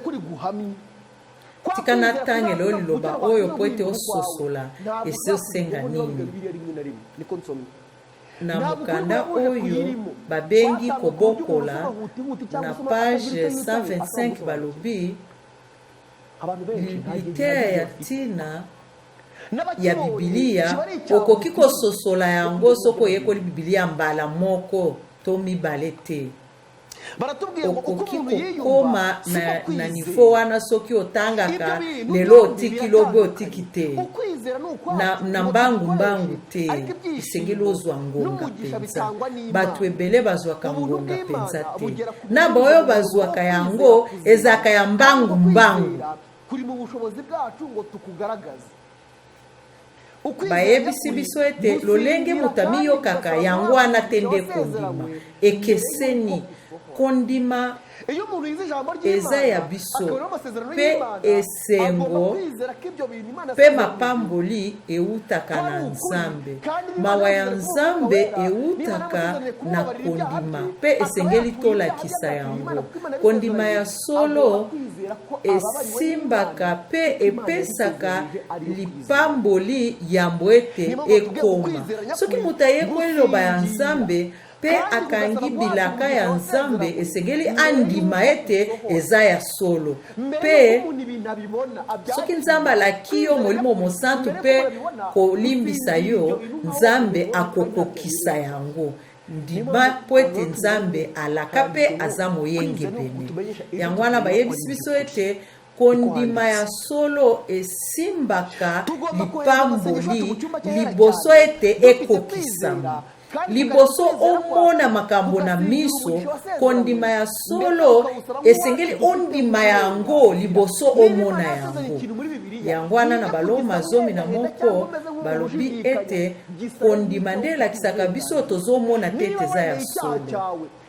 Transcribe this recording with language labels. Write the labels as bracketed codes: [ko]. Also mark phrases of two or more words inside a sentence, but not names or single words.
[ln] tika na tangelo liloba oyo po ete ososola esi osenga nini na mokanda oyo babengi kobokola na page 125 balobi liteya ya ntina ya bibilia okoki kososola yango soko oyekoli bibilia mbala moko to mibale te [rw] baratubwiye ngo uko [ln] okoki [rw] umuntu yiyumva [ln] kokoma siko na nivo [rw] kwizera. [ln] wana soki otangaka [rw] Ibyo bintu [ln] lelo [rw] byombi [ln] otiki lobe [rw] biratandukanye. [ln] otiki te [rw] Ukwizera ni ukwacu, [ln] na [rw] ngo [ln] mbangu [rw] dukoreshe. [ln] mbangu te [rw] Ariko ibyishimo [ln] esengeli ozwa ngonga [rw] n'umugisha [ln] mpenza [rw] bitangwa n'Imana. [ln] bato ebele bazwaka [rw] Ubuntu [ln] ngonga [rw] bw'Imana [ln] mpenza te [rw] bugera ku [ln] na [rw] rwego [ln] boyo [rw] rwo [ln] bazwaka [rw] kwizera [ln] yango [rw] kuzima. [ln] ezaka ya mbangu [rw] Kandi [ln] mbangu [rw] kwizera kuri mu bushobozi bwacu ngo tukugaragaze. Ukwizera [ln] bayebisi [rw] nyakuri [ln] biso ete [rw] gusinzira [ln] lolenge mutami [rw] kandi [ln] yokaka [rw] kugasaba [ln] yango wana [rw] Imana [ln] tende [rw] yasezeranywe [ln] kondima [rw] mbere [ln] ekeseni [rw] y'uko bisohora. [ln] kondima [rw] Iyo umuntu yize ijambo ry'Imana [ln] eza ya biso [rw] akabona amasezerano [ln] pe [rw] y'Imana, [ln] esengo [rw] agomba kwizera ko ibyo bintu Imana [ln] pe [rw] yasezeranyije [ln] mapamboli eutaka na [rw] ari ukuri. [ln] nzambe [rw] Kandi niba [ln] mawa ya [rw] yasezeranye kuba [ln] nzambe [rw] Umwuka Wera, niba [ln] eutaka [rw] yasezeranye [ln] na [rw] kumubabarira ibyaha [ln] kondima [rw] bye, [ln] pe [rw] akaba [ln] esengeli [rw] yakuye [ln] tolakisa [rw] ibyaha [ln] yango [rw] by'Imana, kuko Imana [ln] kondima ya [rw] yabisezeranyije, [ln] solo [rw] agomba kwizera ko ababariwe [ln] esimbaka [rw] n'Imana, [ln] pe [rw] kuko Imana [ln] epesaka [rw] yabisezeranyije ari yo kwizera. [ln] lipamboli yambo ete [rw] Niyo mpamvu tuvuga [ln] ekoma [rw] ukwizera nyakuri [ln] soki moto ayekoli liloba ya [rw] gusinzira. [ln] nzambe pe [rw] Kandi [ln] akangi [rw] kugasaba [ln] bilaka [rw] kwacu [ln] ya [rw] ngo [ln] nzambe [rw] dusezerane. [ln] esengeli [rw] Mbere [ln] andima [rw] y'uko [ln] ete [rw] bisohora. [ln] eza ya solo [rw] Mbere [ln] pe [rw] y'uko umuntu ibintu abibona, abyakira. [ln] soki nzambe alaki yo molimo mosantu [rw] Mbere [ln] mpe [rw] y'uko babibona, [ln] kolimbisa [rw] gusinzira [ln] yo [rw] ibyo bintu nkaho [ln] nzambe [rw] babibona [ln] akokokisa [rw] kandi [ln] yango ndima po ete nzambe alaka mpe aza moyenge pene yango wana bayebisi biso ete kondima ya solo esimbaka lipamboli liboso ete ekokisama liboso omona makambo na miso kondima ya solo esengeli ondima yango liboso omona yango yango wana na baloma zomi na moko balobi ete kondima nde elakisaka biso tozomona te ete eza ya solo